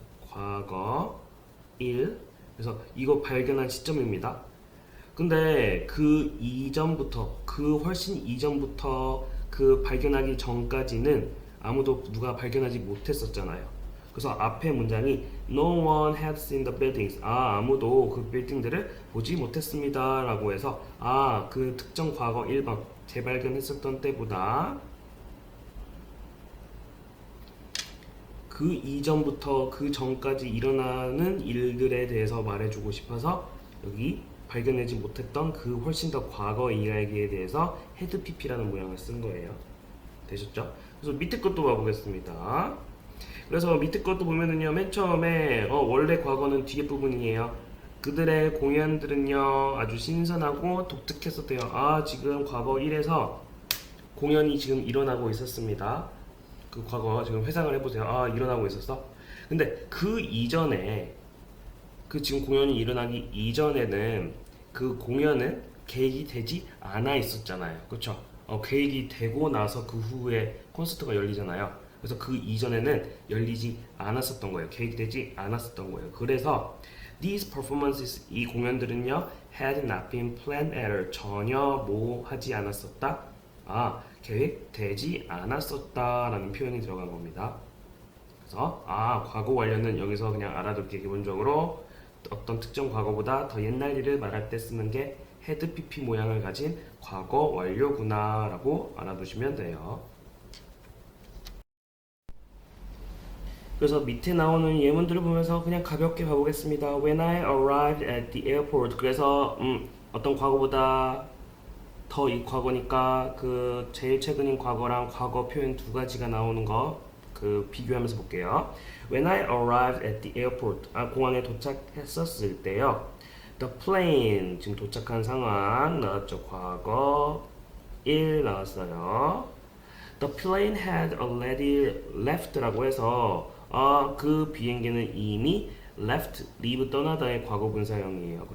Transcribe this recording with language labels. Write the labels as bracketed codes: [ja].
[ko] 과거 1. 그래서 이거 발견한 시점입니다. 근데 그 이전부터, 그 훨씬 이전부터 그 발견하기 전까지는 아무도 누가 발견하지 못했었잖아요. 그래서 앞에 문장이 [en] No one had seen the buildings. [ko] 아무도 그 빌딩들을 보지 못했습니다. 라고 해서 그 특정 과거 1번 재발견했었던 때보다 그 이전부터 그 전까지 일어나는 일들에 대해서 말해주고 싶어서 여기 발견하지 못했던 그 훨씬 더 과거 이야기에 대해서 헤드 PP라는 모양을 쓴 거예요. 되셨죠? 그래서 밑에 것도 봐보겠습니다. 그래서 밑에 것도 보면은요, 맨 처음에 원래 과거는 뒤에 부분이에요. 그들의 공연들은요 아주 신선하고 독특했었대요. 지금 과거 1에서 공연이 지금 일어나고 있었습니다. 그 과거 지금 회상을 해보세요. 일어나고 있었어. 근데 그 이전에 그 지금 공연이 일어나기 이전에는 그 공연은 계획이 되지 않아 있었잖아요. 그렇죠? 계획이 되고 나서 그 후에 콘서트가 열리잖아요. 그래서 그 이전에는 열리지 않았었던 거예요. 계획이 되지 않았었던 거예요. [en] 그래서 these performances [ko] 이 공연들은요 [en] had not been planned at all [ko] 전혀 뭐 하지 않았었다. 계획되지 않았었다라는 표현이 들어간 겁니다. 그래서 과거 완료는 여기서 그냥 알아둘게. 기본적으로 어떤 특정 과거보다 더 옛날 일을 말할 때 쓰는 게 헤드 PP 모양을 가진 과거 완료구나 라고 알아두시면 돼요. 그래서 밑에 나오는 예문들을 보면서 그냥 가볍게 봐보겠습니다. [en] When I arrived at the airport. [ko] 그래서 어떤 과거보다 더 이 과거니까 그 제일 최근인 과거랑 과거 표현 두 가지가 나오는 거 그 비교하면서 볼게요. [en] When I arrived at the airport. [ko] 공항에 도착했었을 때요. [en] The plane [ko] 지금 도착한 상황 나왔죠. 과거 1 나왔어요. [en] The plane had already left [ko] 라고 해서 그 비행기는 이미 left, leave 떠나다의 과거 분사형이에요.